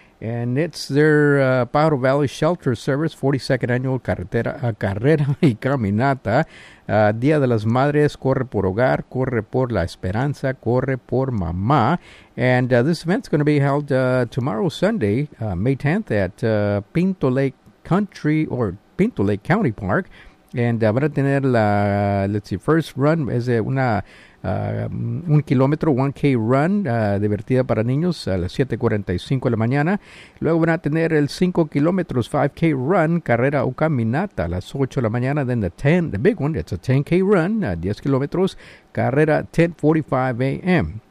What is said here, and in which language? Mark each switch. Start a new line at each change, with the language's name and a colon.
English: And it's their Pajaro Valley Shelter Service, 42nd Annual Carrera y Caminata.
Spanish: Día de las Madres, corre por hogar, corre por la esperanza, corre por mamá.
English: And this event's going to be held tomorrow, Sunday, May 10th, at Pinto Lake County Park.
Spanish: And van a tener la,
English: let's see, first run,
Spanish: es una... un kilómetro, 1K run, divertida para niños a las 7:45 de la mañana. Luego van a tener el 5 kilómetros, 5K run, carrera o caminata a las 8 de la mañana.
English: Then the big one, it's a 10K run,
Spanish: 10 kilómetros, carrera
English: 10:45 a.m.